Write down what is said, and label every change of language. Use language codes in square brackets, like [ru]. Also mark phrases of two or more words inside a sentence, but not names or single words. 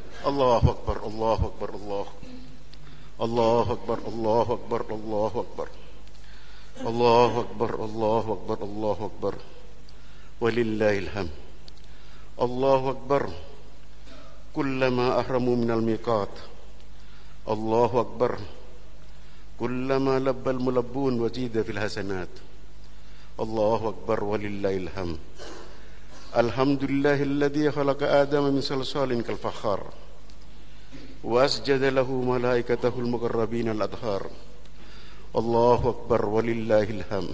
[ar] الله أكبر، الله أكبر، الله أكبر، الله أكبر، الله أكبر، الله أكبر، الله أكبر، الله أكبر، ولله الحمد. الله أكبر، كلما أحرم من الميقات. الله أكبر، كلما لبى الملبون وزيد في الحسنات. الله أكبر، ولله الحمد. الحمد لله الذي خلق آدم من صلصال كالفخار وأسجد له ملائكته المقربين الأذهار. الله أكبر، ولله الحمد.